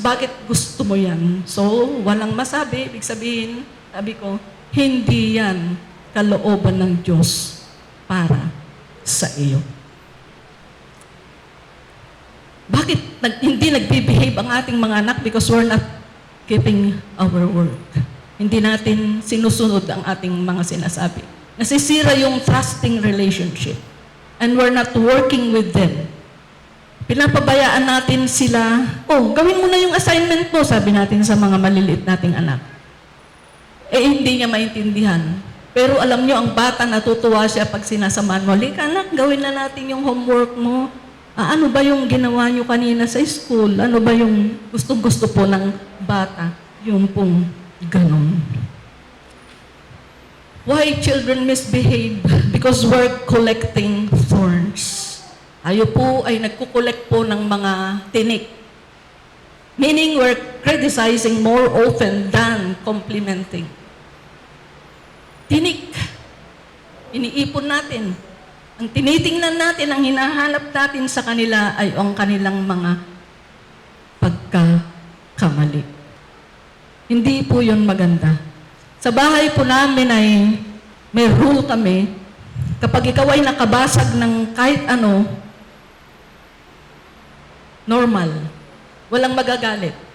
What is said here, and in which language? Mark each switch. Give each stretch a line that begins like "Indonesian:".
Filipino: Bakit gusto mo yan? So, walang masabi. Ibig sabihin, sabi ko, hindi yan kalooban ng Diyos para sa iyo. Bakit hindi nagbibehave ang ating mga anak?
English: Because we're not keeping our word.
Filipino: Hindi natin sinusunod ang ating mga sinasabi. Nasisira yung
English: trusting relationship. And we're not working with them.
Filipino: Pinapabayaan natin sila, gawin mo na yung assignment mo, sabi natin sa mga maliliit nating anak. Hindi niya maintindihan. Pero alam niyo, ang bata natutuwa siya pag sinasamahan mo, "Lika anak, gawin na natin yung homework mo. Ano ba yung ginawa niyo kanina sa school? Ano ba yung gustong-gusto po ng bata?" Yung pong ganon.
English: Why children misbehave? Because we're collecting thorns.
Filipino: Tayo po ay nagkukolekt po ng mga tinik.
English: Meaning we're criticizing more often than complimenting.
Filipino: Tinik. Iniipon natin. Ang tinitingnan natin, ang hinahanap natin sa kanila ay ang kanilang mga pagkakamali. Hindi po yun maganda. Sa bahay po namin ay may rule kami, kapag ikaw ay nakabasag ng kahit ano, normal. Walang magagalit.